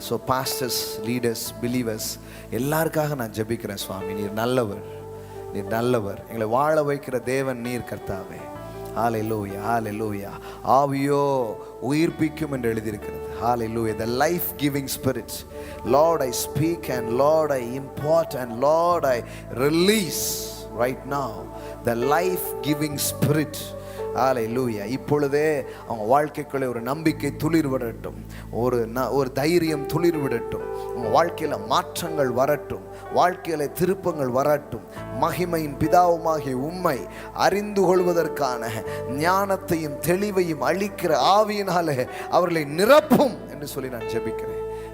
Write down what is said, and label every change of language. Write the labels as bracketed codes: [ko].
[ta] So pastors, leaders, believers எல்லாருக்காக நான் ஜெபிக்கிறேன். சுவாமி, நீர் நல்லவர், நீர் நல்லவர், எங்களை வாழ வைக்கிற தேவன் நீர் கர்த்தாவே. ஹல்லேலூயா, ஹல்லேலூயா. ஆவியோ உயிர்ப்பிக்கும் என்று எழுதியிருக்கிறது. [en] Hallelujah. The life giving spirit. Lord, I speak and Lord, I impart and Lord, I release right now the life giving spirit. Hallelujah. [ta] இப்பொழுதே அவங்க வாழ்க்கைக்குள்ளே ஒரு நம்பிக்கை துளிர் விடட்டும், ஒரு தைரியம் துளிர் விடட்டும், உங்கள் வாழ்க்கையில் மாற்றங்கள் வரட்டும், வாழ்க்கையில் திருப்பங்கள் வரட்டும். மகிமையின் பிதாவுமாகிய உம்மை அறிந்து கொள்வதற்கான ஞானத்தையும் தெளிவையும் அளிக்கிற ஆவியினாலே அவர்களை நிரப்பும் என்று சொல்லி நான் ஜெபிக்கிறேன்.